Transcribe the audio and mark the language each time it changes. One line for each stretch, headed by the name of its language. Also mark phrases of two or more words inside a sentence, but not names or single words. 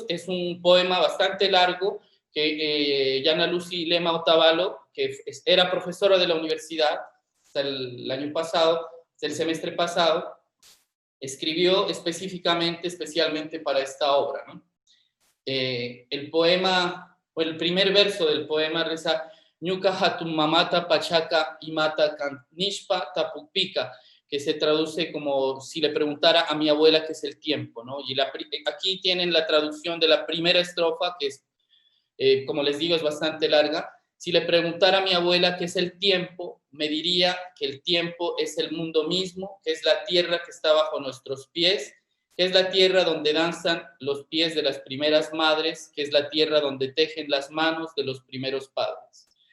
Spanish: Es un poema bastante largo que Yana Lucy Lema Otavalo, que era profesora de la universidad hasta el año pasado, el semestre pasado, escribió especialmente para esta obra, ¿no? El poema, o el primer verso del poema reza:
Quechua: Ñuka hatun mamata pachaka imata nishpa tapukpika,
Spanish: que se traduce como si le preguntara a mi abuela qué es el tiempo, ¿no? Y aquí tienen la traducción de la primera estrofa, que es, como les digo, es bastante larga. Si le preguntara a mi abuela qué es el tiempo, me diría que el tiempo es el mundo mismo, que es la tierra que está bajo nuestros pies, que es la tierra donde danzan los pies de las primeras madres, que es la tierra donde tejen las manos de los primeros padres.